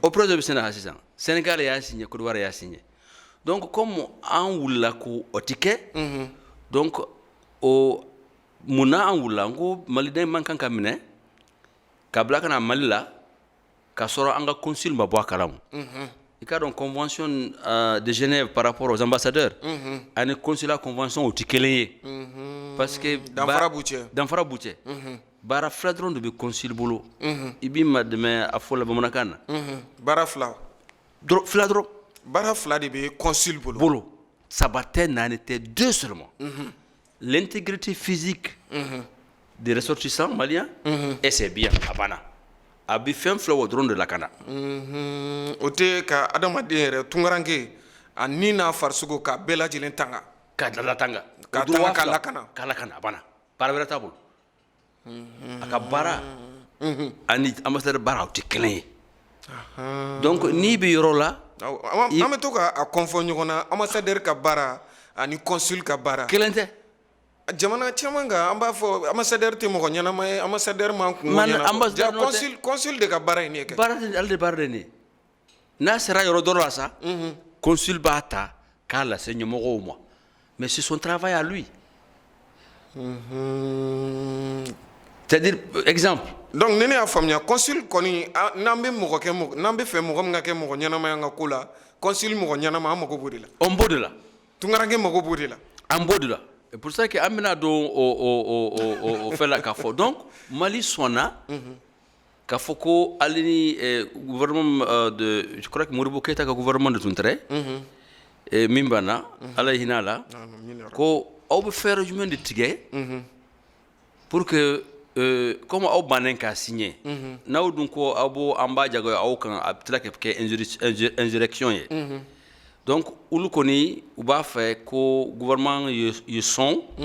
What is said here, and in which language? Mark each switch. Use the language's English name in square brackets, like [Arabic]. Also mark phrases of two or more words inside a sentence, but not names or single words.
[Bambara] o projet bɛ sen na ha sisan Sénégal y'a signé Côte d'Ivoire y'a signé [French] donc comme [Bambara] an wulila ko o tɛ kɛ donc o munna an wulila n ko maliden man kan ka minɛ ka bila ka na Mali la ka sɔrɔ an ka consul ma bɔ a kalama i ka dɔn [French] convention de Genève par rapport aux ambassadeurs [Bambara] ani consulat convention o tɛ kelen ye [French] parce que [Bambara] danfara b'u cɛ baara fila dɔrɔn de bɛ consul bolo i b'i ma dɛmɛ a fɔ la bamanankan na baara fila fila dɔrɔn baara fila de bɛ consul bolo saba tɛ naani tɛ [French] deux seulement l'intégrité physique des ressortissants maliens et c'est bien [Bambara] a banna a bɛ fɛn fila o dɔrɔn de lakana o tɛ ka adamaden yɛrɛ tunkaranke a ni n'a farisogo k'a bɛɛ lajɛlen tanga ka latanga k'a tanga k'a lakana a banna baara wɛrɛ t'a bolo a ka baara ani ambassadeur baara o tɛ kelen ye donc n'i bɛ yɔrɔ la an bɛ to k'a kɔnfɔ ɲɔgɔn na ambassadeur ka baara ani consul ka baara kelen tɛ jamana caman kan an b'a fɔ ambassadeur tɛ mɔgɔ ɲɛnama ye ambassadeur man kungo ɲɛnabɔ consul de ka baara ye nin ye kɛ baara de ale de baara de nin ye n'a sera yɔrɔ dɔ la sa consul b'a ta k'a lase ɲɛmɔgɔw ma [French] mais c'est son travail à lui c'est-à-dire exemple [Bambara] donc ni ne y'a faamuya consul kɔni n'an bɛ fɛ mɔgɔ min ka kɛ mɔgɔ ɲɛnama ye an ka ko la consul mɔgɔ ɲɛnama an mago b'o de la on b'o de la tunkaranke mago b'o de la an b'o de la [French] c'est pour ça que [Bambara] an bɛna don o fɛn la k'a fɔ donc Mali sɔnna k'a fɔ ko ale ni gouvernement de [French] je crois que [Bambara] Modibo Keita ka gouvernement de tun tɛrɛ min banna ala ye hinɛ a la ko aw bɛ fɛɛrɛ jumɛn de tigɛ [French] pour que comme [Bambara] aw bannen k'a signé n'aw dun ko aw b'a jagoya aw kan a bɛ tila ka kɛ insurrection ye donc olu kɔni u b'a fɛ ko gouvernement ye sɔn